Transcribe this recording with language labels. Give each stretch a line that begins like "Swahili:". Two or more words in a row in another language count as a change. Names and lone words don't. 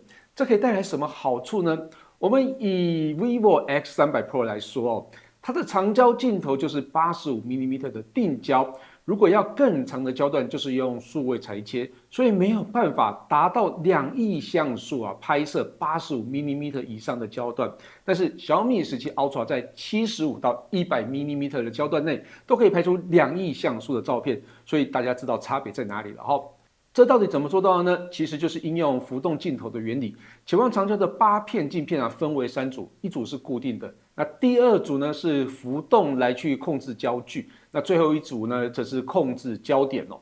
Chinese: 這可以帶來什麼好處呢？我們以 vivo X300 Pro 來說它的長焦鏡頭就是 85mm 的定焦。如果要更長的焦段，就是用數位裁切，所以沒有辦法達到2億像素拍攝 85mm 以上的焦段。但是小米17 Ultra 在75到100mm 的焦段內，都可以拍出2億像素的照片，所以大家知道差別在哪裡了哈。這到底怎麼做到的呢？其實就是應用浮動鏡頭的原理，潛望長焦的8片鏡片分為3組，一組是固定的，那第二組呢是浮動來去控制焦距，那最後一組呢則是控制焦點哦。